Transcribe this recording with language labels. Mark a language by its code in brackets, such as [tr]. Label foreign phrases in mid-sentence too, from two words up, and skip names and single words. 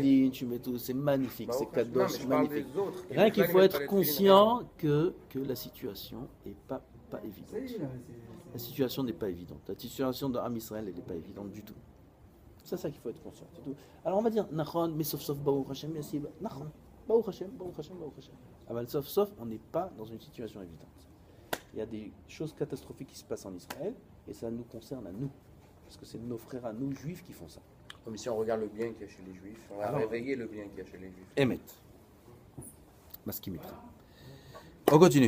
[fr] tefilines, tu mets tout, c'est magnifique, Bah, c'est non, cadeau, mais c'est je parle magnifique. des autres. Rien qu'il Ils faut mettent être pas les tefilines, conscient que la situation n'est pas évidente. Ça y est, là, La situation n'est pas évidente. La situation de [he] עם ישראל, [fr] elle n'est pas évidente du tout. C'est ça qu'il faut être conscient. C'est tout. Alors on va dire, Nachon, mais sauf, [he] ברוך השם, יאסיב, נכון, ברוך השם, ברוך השם, ברוך השם, ברוך השם. [fr] Aval, sauf, on n'est pas dans une situation évidente. Il y a des choses catastrophiques qui se passent en Israël, et ça nous concerne à nous. Parce que c'est nos frères à nous, juifs, qui font ça. Mais si on regarde le bien qu'il y a chez les juifs, on va Alors. réveiller le bien qu'il y a chez les juifs. Emet. Masquimitra. On continue.